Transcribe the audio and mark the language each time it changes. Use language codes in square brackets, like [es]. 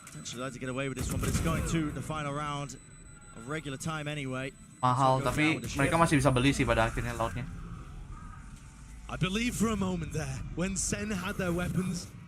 [en] Like to get away with this one, but it's going to the final round of regular time anyway. [id] Mahal, tapi mereka masih bisa beli sih pada akhirnya lautnya. [en] I believe for a moment there when Sen had their weapons.